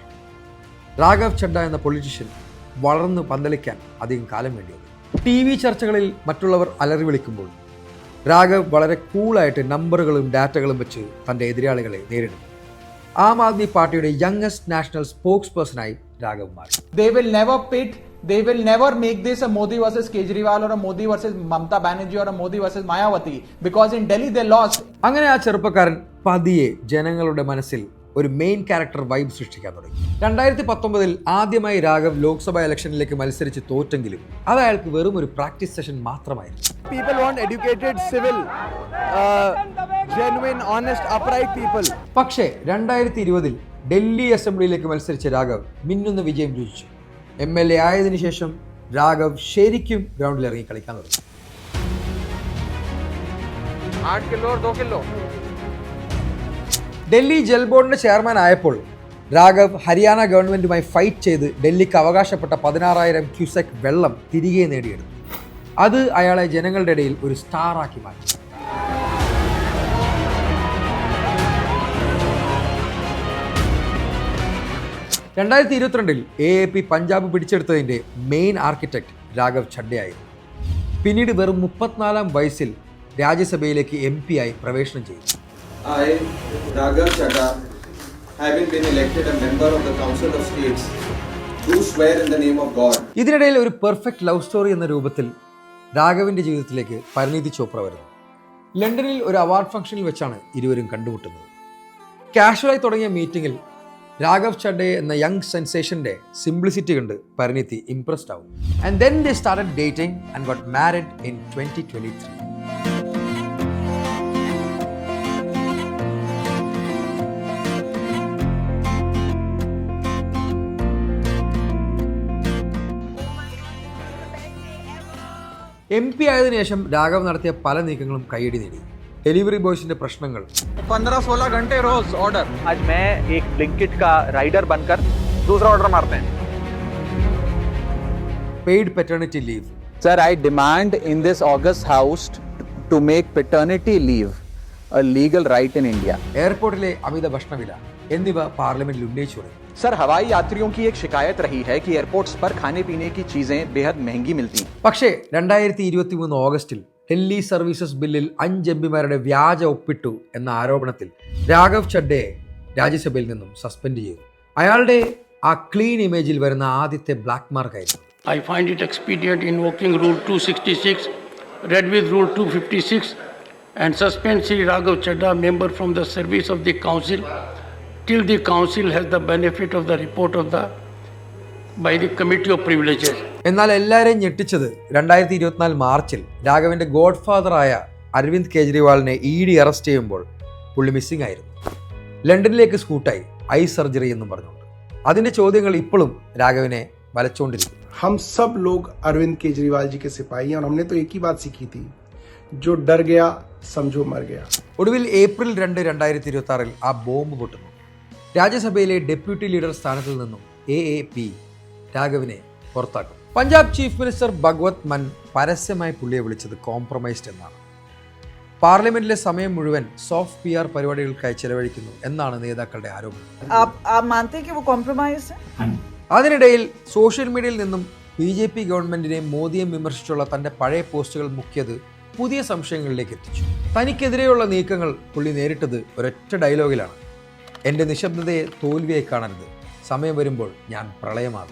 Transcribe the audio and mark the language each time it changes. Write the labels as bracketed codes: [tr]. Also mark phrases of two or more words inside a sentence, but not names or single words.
[ml] രാഘവ് ചഡ്ഡ എന്ന പൊളിറ്റീഷ്യൻ വളർന്നു പന്തലിക്കാൻ അധികം കാലം വേണ്ടിയത്. TV ചർച്ചകളിൽ മറ്റുള്ളവർ അലറി വിളിക്കുമ്പോൾ രാഘവ് വളരെ കൂളായിട്ട് നമ്പറുകളും ഡാറ്റകളും വെച്ച് തൻ്റെ എതിരാളികളെ നേരിടും. ആം ആദ്മി പാർട്ടിയുടെ [en] youngest national spokesperson [ml] രാഘവ് മാറി. [en] They will never pit, they will never make this a Modi versus Kejriwal or a Modi versus Mamata Banerjee or a Modi versus Mayawati because in Delhi they lost. [ml] അങ്ങനെ ആ ചെറുപ്പക്കാരൻ പതിയെ ജനങ്ങളുടെ മനസ്സിൽ ഒരു [en] main character vibe [ml] സൃഷ്ടിക്കാൻ തുടങ്ങി. 2019 ആദ്യമായി രാഘവ് ലോക്സഭാ ഇലക്ഷനിലേക്ക് മത്സരിച്ച് തോറ്റെങ്കിലും അത് അയാൾക്ക് വെറും ഒരു [en] practice session [ml] മാത്രമായിരുന്നു. [en] People want educated, civil, genuine, honest, upright people. [ml] പക്ഷേ 2020 ഡൽഹി അസംബ്ലിയിലേക്ക് മത്സരിച്ച രാഘവ് മിന്നുന്ന വിജയം രുചിച്ചു. MLA ആയതിനു ശേഷം രാഘവ് ശരിക്കും ഗ്രൗണ്ടിൽ ഇറങ്ങി കളിക്കാൻ തുടങ്ങി. [hi] 8 किलो और 2 किलो. [ml] ഡൽഹി ജൽ ബോർഡിന്റെ ചെയർമാൻ ആയപ്പോൾ രാഘവ് ഹരിയാന ഗവൺമെന്റുമായി ഫൈറ്റ് ചെയ്ത് ഡൽഹിക്ക് അവകാശപ്പെട്ട 16,000 ക്യൂസെക് വെള്ളം തിരികെ നേടിയെടുത്തു. അത് അയാളെ ജനങ്ങളുടെ ഇടയിൽ ഒരു സ്റ്റാർ ആക്കി മാറ്റി. രണ്ടായിരത്തി 2022 AAP പഞ്ചാബ് പിടിച്ചെടുത്തതിന്റെ മെയിൻ ആർക്കിടെക്ട് രാഘവ് ചഡ്ഡയായിരുന്നു. പിന്നീട് വെറും 34 വയസ്സിൽ രാജ്യസഭയിലേക്ക് MP ആയി പ്രവേശനം ചെയ്തു. [en] I, Raghav Chadha, having been elected a member of the Council of States, do swear in the name of God. [ml] ഇതിനിടയിൽ ഒരു [en] perfect love story [ml] എന്ന രൂപത്തിൽ രാഘവിന്റെ ജീവിതത്തിലേക്ക് പരിണീതി ചോപ്ര വരുന്നു. ലണ്ടനിൽ ഒരു [en] award function [ml] വെച്ചാണ് ഇരുവരും കണ്ടുമുട്ടുന്നത്. കാഷ്വലായി തുടങ്ങിയ മീറ്റിംഗിൽ രാഘവ് ചഡ്ഡെ എന്ന [en] young sensation's simplicity [ml] കണ്ട് പരിണിതി ഇംപ്രസ്ഡ് ആവും. [en] and then they started dating and got married in 2023. [ml] MP ആയതിനു ശേഷം രാഘവ് നടത്തിയ പല നീക്കങ്ങളും കൈയടി നേടി. [en] delivery boys [ml] പ്രശ്നങ്ങൾ, [hi] 15-16 घंटे रोज ऑर्डर. आज मैं एक ब्लिंकिट का राइडर बनकर दूसरा ऑर्डर मारते हैं. [en] paid paternity leave. Sir, I demand in this August House to make paternity leave a legal right in India. [ml] എയർപോർട്ടിലെ അമിത ഭക്ഷണവില എന്നിവ പാർലമെന്റിൽ ഉന്നയിച്ചു. [hi] सर, हवाई यात्रियों की एक शिकायत रही है कि एयरपोर्ट्स पर खाने पीने की चीजें बेहद महंगी मिलती हैं. [ml] പക്ഷേ 2023 ഓഗസ്റ്റിൽ ഡൽഹി സർവീസസ് ബില്ലിൽ 5 എംപിമാരുടെ വ്യാജ ഒപ്പിട്ടു എന്ന ആരോപണത്തിൽ രാഘവ് ചഡ്ഡയെ രാജ്യസഭയിൽ നിന്നും സസ്പെൻഡ് ചെയ്തു. അയാളുടെ ആ [en] clean image [ml] വരുന്ന ആദ്യത്തെ [en] black mark. I find it expedient invoking Rule 266, read with Rule 256, and suspend Sri Raghav Chadda, member from the service of the Council, till the Council has the benefit of the report of the by the Committee of Privileges. [ml] എന്നാൽ എല്ലാവരെയും ഞെട്ടിച്ചത് 2024 മാർച്ചിൽ രാഘവിന്റെ ഗോഡ് ഫാദറായ അരവിന്ദ് കെജ്രിവാളിനെ ED അറസ്റ്റ് ചെയ്യുമ്പോൾ പുള്ളി മിസ്സിംഗ് ആയിരുന്നു. ലണ്ടനിലേക്ക് സ്കൂട്ടായി, [en] eye surgery [ml] എന്നും പറഞ്ഞുകൊണ്ട്. അതിന്റെ ചോദ്യങ്ങൾ ഇപ്പോഴും രാഘവിനെ വലച്ചുകൊണ്ടിരിക്കും. [hi] हम सब लोग अरविंद केजरीवाल जी के सिपाही हैं और हमने तो एक ही बात सीखी थी, जो डर गया समझो मर गया. [ml] ഒടുവിൽ ഏപ്രിൽ 2, 2026 ആ ബോംബ് പൊട്ടുന്നു. രാജ്യസഭയിലെ [en] deputy leader [ml] സ്ഥാനത്തിൽ നിന്നും AAP രാഘവിനെ പുറത്താക്കും. പഞ്ചാബ് [en] chief minister [ml] ഭഗവത് മാൻ പരസ്യമായി പുള്ളിയെ വിളിച്ചത് കോംപ്രമൈസ്ഡ് എന്നാണ്. പാർലമെന്റിലെ സമയം മുഴുവൻ [en] soft PR [ml] പരിപാടികൾക്കായി ചെലവഴിക്കുന്നു എന്നാണ് നേതാക്കളുടെ ആരോപണം. [hi] आप मानते हैं कि वो कॉम्प्रोमाइज है? [ml] അതിനിടയിൽ [en] social media [ml] നിന്നും BJP ഗവൺമെന്റിനെയും മോദിയെയും വിമർശിച്ചുള്ള തന്റെ പഴയ പോസ്റ്റുകൾ മുക്കിയത് പുതിയ സംശയങ്ങളിലേക്ക് എത്തിച്ചു. തനിക്കെതിരെയുള്ള നീക്കങ്ങൾ പുള്ളി നേരിട്ടത് ഒരൊറ്റ ഡയലോഗിലാണ്: എൻ്റെ നിശബ്ദതയെ തോൽവിയായി കാണരുത്, സമയം വരുമ്പോൾ ഞാൻ പ്രളയമാകും.